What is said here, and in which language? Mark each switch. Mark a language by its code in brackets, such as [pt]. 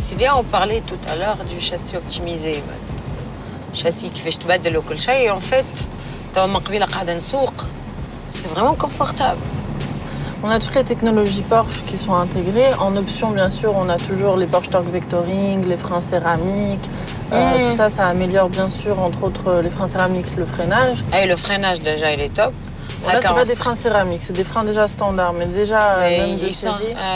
[fr] On parlait tout à l'heure du châssis optimisé. Châssis qui fait [ar] تبدل وكل شيء. [fr] En fait, [ar] توا من قبيله قاعده نسوق. [fr] C'est vraiment confortable. On a toutes les technologies Porsche qui sont intégrées. En option, bien sûr, on a toujours les Porsche Torque Vectoring, les freins céramiques. Tout ça, ça améliore bien sûr, entre autres, les freins céramiques, le freinage. Et le freinage, déjà, il est top. Là, c'est pas des freins céramiques, c'est des freins déjà standards, mais déjà même de série.